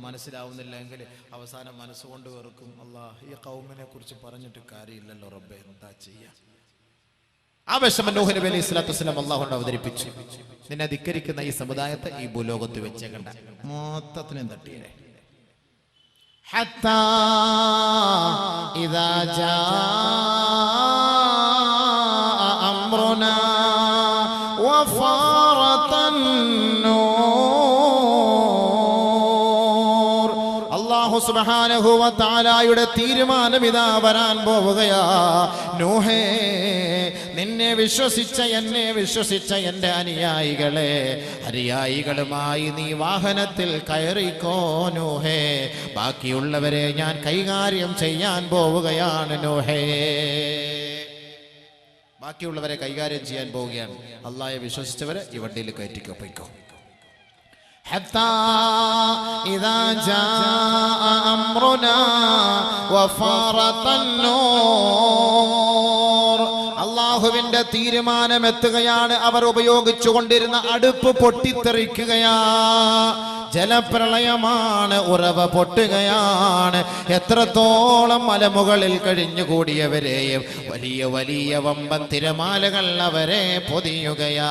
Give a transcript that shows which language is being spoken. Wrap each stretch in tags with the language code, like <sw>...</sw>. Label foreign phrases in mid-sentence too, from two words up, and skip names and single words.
<ml>മനസ്സിലാവുന്നില്ല എങ്കിൽ അവസാനം മനസ്സുകൊണ്ട് വെറുക്കും. അല്ലാഹ് ഈ ഖൗമിനെ കുറിച്ച് പറഞ്ഞിട്ട് കാര്യമില്ലല്ലോ റബ്ബേ, എന്താ ചെയ്യാ? ആ വിഷമം നൂഹ് നബി</ml> <ar>عليه الصلاة والسلام</ar> <ml>അല്ലാഹുവിനെ അവതരിപ്പിച്ചു. നിന്നെ ധിക്കരിക്കുന്ന ഈ സമുദായത്തെ ഈ ഭൂലോകത്ത് വെച്ചേക്കണ്ട, മൊത്തത്തിനും തട്ടിയേ.</ml> <ar>حتى إذا جاء أمرنا وفارت النور الله سبحانه وتعالى</ar> <ml>തീരുമാനം ഇതാ വരാൻ പോവുകയാ. നൂഹേ, നിന്നെ വിശ്വസിച്ച എന്നെ വിശ്വസിച്ച എൻ്റെ അനുയായികളുമായി നീ വാഹനത്തിൽ കയറിക്കോ നൂഹേ. ബാക്കിയുള്ളവരെ ഞാൻ കൈകാര്യം ചെയ്യാൻ പോവുകയാണ് നൂഹേ. ബാക്കിയുള്ളവരെ കൈകാര്യം ചെയ്യാൻ പോവുകയാണ്. അല്ലാഹയെ വിശ്വസിച്ചവരെ ഈ വണ്ടിയിൽ കയറ്റിക്കോ, പോയിക്കോ.</ml> <ar>حتى إذا جاء أمرنا وفارت النور</ar> <ml>അല്ലാഹുവിന്റെ തീരുമാനം എത്തുകയാണ്. അവർ ഉപയോഗിച്ചു കൊണ്ടിരുന്ന അടുപ്പ് പൊട്ടിത്തെറിക്കുകയാ. ജലപ്രളയമാണ്, ഉറവ പൊട്ടുകയാണ്. എത്രത്തോളം മലമുകളിൽ കഴിഞ്ഞുകൂടിയവരെയും വലിയ വലിയ വമ്പൻ തിരമാലകൾ അവരെ പൊതിയുകയാ.</ml>